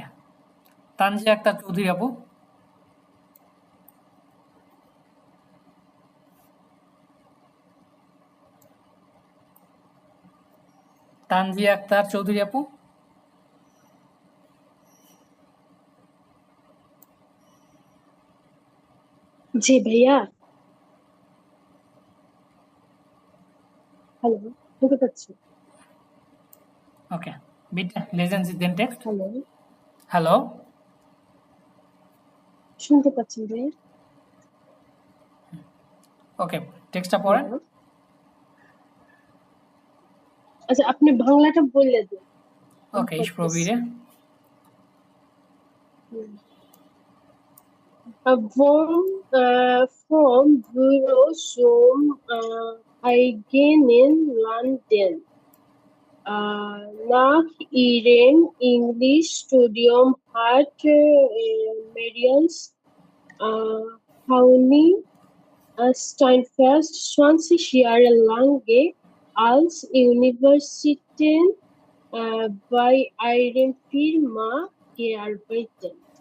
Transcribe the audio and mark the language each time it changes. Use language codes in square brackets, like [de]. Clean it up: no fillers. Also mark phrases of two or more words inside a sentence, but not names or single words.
[bn] তানজিয়া আক্তার চৌধুরী আপু। তানজিয়া আক্তার চৌধুরী আপু। জি ভাইয়া। হ্যালো, শুনতে পাচ্ছি? ওকে, [de] bitte lesen Sie den Text. [bn] হ্যালো, হ্যালো, শুনতে পাচ্ছেন ভাইয়া? ওকে, টেক্সটটা পড়েন। হ্যালো। আচ্ছা, আপনি বাংলাটা বললে দিন। ওকে, [de] ich probiere. Vom Büro zum eigenen Landen. Nach ihrem Englischstudium hat Marians Hauni Steinfest 20 Jahre lang als Universität bei einer Firma gearbeitet.